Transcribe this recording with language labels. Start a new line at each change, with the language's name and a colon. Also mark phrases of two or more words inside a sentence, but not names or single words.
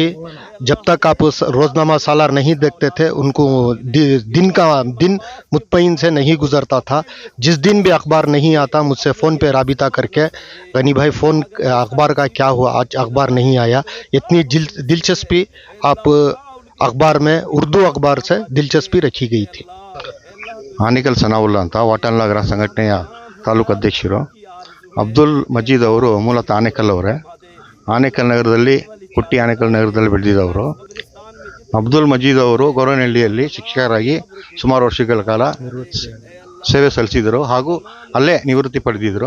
Urdu: جب تک آپ اس روزنامہ سالار نہیں دیکھتے تھے ان کو دن مطمئن سے نہیں گزرتا تھا. جس دن بھی اخبار نہیں آتا مجھ سے فون پہ رابطہ کر کے غنی بھائی فون اخبار کا کیا ہوا، آج اخبار نہیں آیا. اتنی دلچسپی آپ اخبار میں اردو اخبار سے دلچسپی رکھی گئی تھی.
Kannada: ಆನೇಕಲ್ ಸನಾವುಲ್ಲಾ ಅಂತ ವಾಟಾಳ್ ನಗರ ಸಂಘಟನೆಯ ತಾಲೂಕು ಅಧ್ಯಕ್ಷರು. ಅಬ್ದುಲ್ ಮಜೀದ್ ಅವರು ಮೂಲತಃ ಆನೇಕಲ್ ಅವರೇ. ಆನೇಕಲ್ ನಗರದಲ್ಲಿ ಹುಟ್ಟಿ ಆನೇಕಲ್ ನಗರದಲ್ಲಿ ಬೆಳೆದಿದ್ದವರು. ಅಬ್ದುಲ್ ಮಜೀದ್ ಅವರು ಗೌರನಹಳ್ಳಿಯಲ್ಲಿ ಶಿಕ್ಷಕರಾಗಿ ಸುಮಾರು ವರ್ಷಗಳ ಕಾಲ ಸೇವೆ ಸಲ್ಲಿಸಿದರು ಹಾಗೂ ಅಲ್ಲೇ ನಿವೃತ್ತಿ ಪಡೆದಿದ್ದರು.